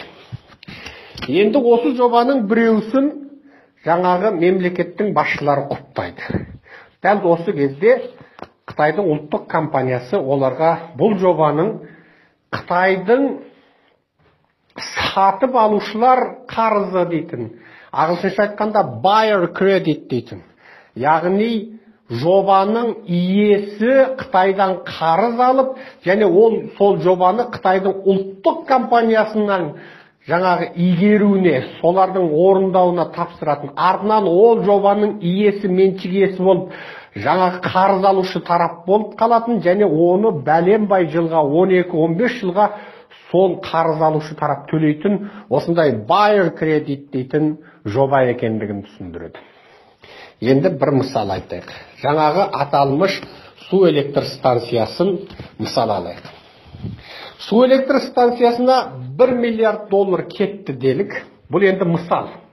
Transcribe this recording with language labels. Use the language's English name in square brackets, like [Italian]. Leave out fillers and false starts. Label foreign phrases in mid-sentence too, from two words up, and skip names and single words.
[Kazakh] Енді осы жобаның біреусін жаңағы мемлекеттің басшылары құптайды. Дәл осы кезде Қытайдың ұлттық компаниясы оларға бұл жобаның Қытайдың сатып алушылар қарызы дейтін, ағылшынша айтқанда [English] buyer credit [Kazakh] дейтін, яғни жобаның иесі Қытайдан қарыз алып, және ол сол жобаны Қытайдың ұлттық компаниясынан жаңағы игеруіне, солардың орындауына тапсыратын. Артынан ол жобаның иесі, меншік иесі болып, жаңағы қарыз алушы тарап болып қалатын, және оны бәленбай жылға, 12-15 жылға сол қарыз алушы тарап төлейтін осындай [English] buyer credit [Kazakh] дейтін жоба екендігін түсіндіреді. Енді бір мысал айтайық. Жаңағы аталмыш су электр станциясын мысал алайық. Су электр станциясына 1 миллиард доллар кетті делік. Бұл енді мысал.